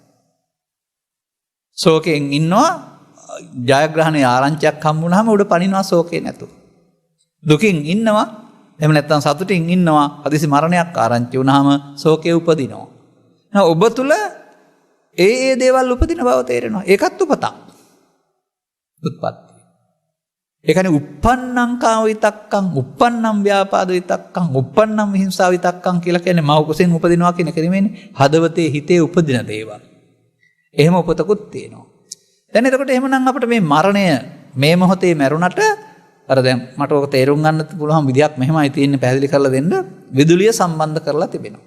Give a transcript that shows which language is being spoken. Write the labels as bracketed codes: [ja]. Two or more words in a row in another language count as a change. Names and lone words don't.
[si] ශෝකයෙන් ඉන්නවා, ජයග්‍රහණයේ ආරංචියක් හම්බුනහම උඩ පනිනවා ශෝකේ නැතුව. දුකින් ඉන්නවා, එහෙම නැත්නම් සතුටින් ඉන්නවා, හදිසි මරණයක් ආරංචි වුනහම ශෝකේ උපදිනවා. එහෙනම් ඔබ තුල ඒ දේවල් උපදින බව තේරෙනවා. ඒකත් උපතක්. උත්පත්ති. ඒ කියන්නේ [pi] uppannං කාම විතක්කං, uppannං ව්‍යාපාද විතක්කං, uppannං විහිංසා විතක්කං [si] කියලා කියන්නේ මව කුසෙන් උපදිනවා කියන එක නෙමෙයිනේ. හදවතේ හිතේ උපදින දේවල්. එහෙම උපතකුත් තියෙනවා. දැන් එතකොට එහෙමනම් අපිට මේ මරණය මේ මොහොතේ මැරුණට අර දැන් මට ඔක තේරුම් ගන්න පුළුවන් විදියක් මෙහෙමයි තියෙන්නේ පැහැදිලි කරලා දෙන්න. විදුලිය සම්බන්ධ කරලා තිබෙනවා.